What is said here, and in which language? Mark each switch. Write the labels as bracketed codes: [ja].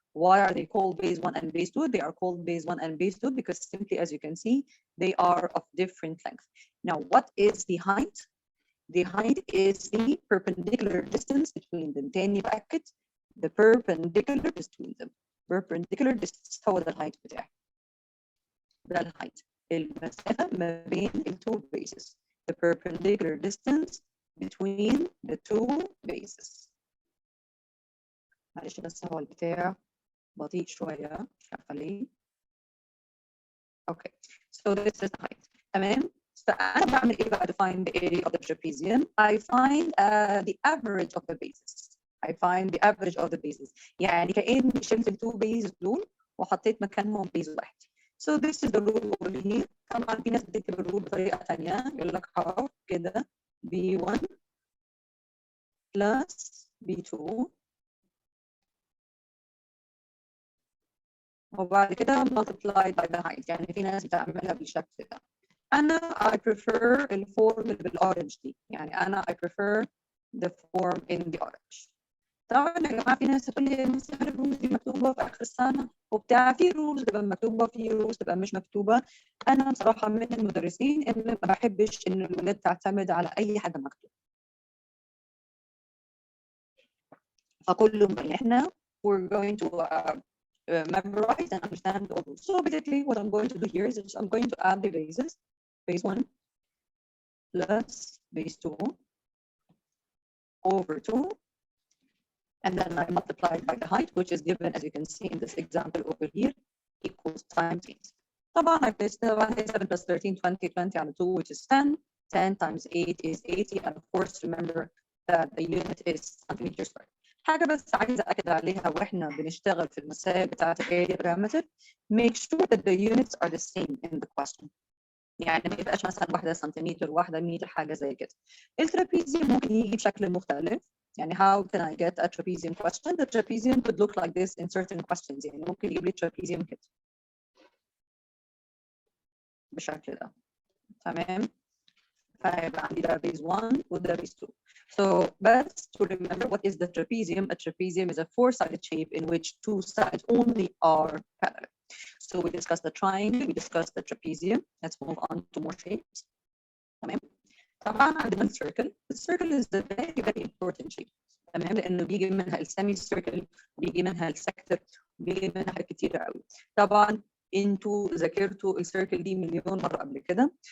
[en] Why are they called base 1 and base 2? They are called base 1 and base 2 because simply, as you can see, they are of different length. Now, what is the height? The height is the perpendicular distance between them. [ar] تاني بأكد, [en] the perpendicular between them. [ar] Perpendicular distance هو ده الهايت بتاعي. ده الهايت. المسافة ما بين ال two bases. [en] The perpendicular distance between the two bases. [ar] معلش بس هو البتاع بطيء شوية مش عارفة ليه. [en] Okay, so this is the height. [ar] تمام؟ فأنا بعمل إيه بقى [en] to find the area of the trapezium? I find the average of the bases. I find the average of the bases. [ar] يعني كأني شلت ال two bases دول وحطيت مكانهم base واحد. [en] So this is the rule over here. [ar] طبعا في ناس بتكتب الرول بطريقة تانية يقول لك half كده B1 plus B2 وبعد كده [en] multiplied by the height. [ar] يعني في ناس بتعملها بالشكل ده. أنا [en] I prefer [ar] الفورم اللي بالأورنج دي. [en] يعني أنا I prefer the form in the orange. [ar] طبعا يا جماعة في ناس تقول لي مثلا الرولز دي مكتوبة في آخر السنة وبتاع. في رولز تبقى مكتوبة في رولز تبقى مش مكتوبة. أنا بصراحة من المدرسين اللي ما بحبش إن الولاد تعتمد على أي حاجة مكتوبة. فكلهم إحنا [en] we're going to memorize and understand all those. So basically what I'm going to do here is I'm going to add the bases. Base 1 plus base 2 over 2. And then I multiply by the height, which is given, as you can see in this example over here, equals times 8. طبعا I placed 7 plus 13, 20, 20 على 2, which is 10. 10 times 8 is 80. And of course, remember that the unit is centimeter squared. [ar] حاجة بس عايزة أكد عليها وإحنا بنشتغل في المسائل بتاعة [en] area parameter, make sure that the units are the same in the question. [ar] يعني ما يبقاش مثلا واحدة سنتيمتر واحدة متر حاجة زي كده. الترابيزيوم ممكن يجي بشكل مختلف. [en] يعني how can I get a trapezium question? The trapezium could look like this in certain questions. [ar] يعني ممكن يجيب لي trapezium كده بالشكل ده. تمام؟ فهيبقى عندي ده base 1 وده base 2. [en] So best to remember what is the trapezium. A trapezium is a four-sided shape in which two sides only are parallel. So we discussed the triangle, we discussed the trapezium. Let's move on to more shapes. [ar] تمام؟ طبعا عندنا الcircle. [en] The circle is the very very important shape. [ar] تمام؟ لأنه بيجي منها السيمي سيركل وبيجي منها السكتر وبيجي منها حاجات كتير قوي. طبعا انتوا ذاكرتوا السيركل دي مليون مرة قبل كده.